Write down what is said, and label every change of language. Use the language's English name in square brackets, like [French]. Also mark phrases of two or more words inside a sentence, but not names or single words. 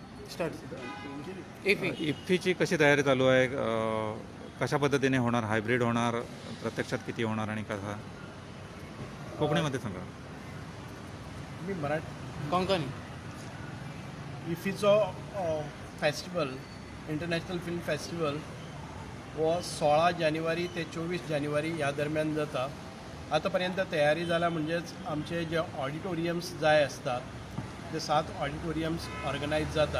[Marathi] इफ्फीची कशी तयारी चालू आहे? कशा पद्धतीने होणार? हायब्रिड होणार? प्रत्यक्षात किती होणार आणि कसा? कोकणीमध्ये सांगा. मी मराठी कोंकणी [Konkani] इफीचो फेस्टिवल इंटरनॅशनल फिल्म फेस्टिवल हो 16 जानेवारी ते 24 जानेवारी ह्या दरम्यान जाता. आतापर्यंत तयारी जाला म्हणजेच आमचे जे ऑडिटोरियम्स जाय असतात ते 7 [English] auditoriums organise [Konkani] जातात.